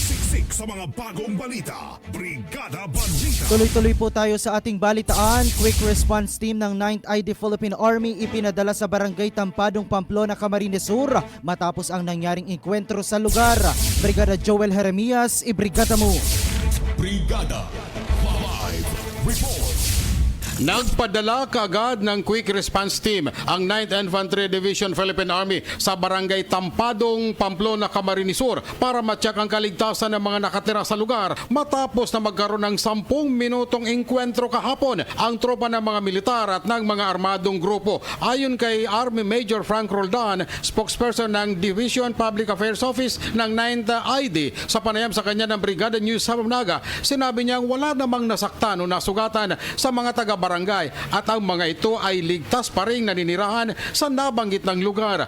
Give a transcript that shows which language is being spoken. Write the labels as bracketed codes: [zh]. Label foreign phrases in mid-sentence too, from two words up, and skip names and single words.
[tl] Tumatalsik sa mga bagong balita. Brigada Balita. Tuloy-tuloy po tayo sa ating balitaan. [en] Quick response team [tl] ng 9th ID Philippine Army ipinadala sa Barangay Tampadong, Pamplona, Camarines Sur matapos ang nangyaring enkwentro sa lugar. Brigada Joel Jeremias, ibrigada mo. Brigada Live Report. Nagpadala kaagad ng [en] Quick Response Team [tl] ang 9th Infantry Division Philippine Army sa Barangay Tampadong, Pamplona, Camarines Sur para matyak ang kaligtasan ng mga nakatira sa lugar matapos na magkaroon ng 10 minutong engkwentro kahapon ang tropa ng mga militar at ng mga armadong grupo. Ayon kay Army Major Frank Roldan, spokesperson ng Division Public Affairs Office ng 9th ID, sa panayam sa kanya ng Brigada News sa Naga, sinabi niyang wala namang nasaktan o nasugatan sa mga taga-barangay at ang mga ito ay ligtas pa ring naninirahan sa nabanggit ng lugar.